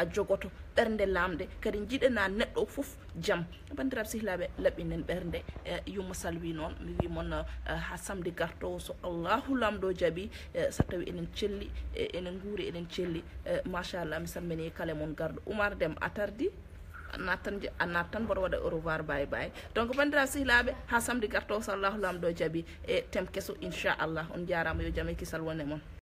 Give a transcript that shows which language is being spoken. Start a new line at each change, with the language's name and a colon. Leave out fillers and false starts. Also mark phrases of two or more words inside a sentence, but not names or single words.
Fula: jogoto ɓernde lamde kadi jiɗana neɗɗo foof jaam bandiraɓe sehilaɓe laɓɓinen ɓernde yumma salwi noon mi wi moon ha samedi gartowo so Allahu lamɗo jaaɓi so tawi enen celli enen guuri enen celli machallah mi salmini kala moon garɗo Oumar Deme a tardi a nat tan mboɗo waɗa
French: au revoir
Fula: bye donc bandiraɓe sehilaɓe ha samedi gartowo so Allahu lamɗo jaaɓi e tem kesso inchallah on jarama yo jaam e kisal wone moon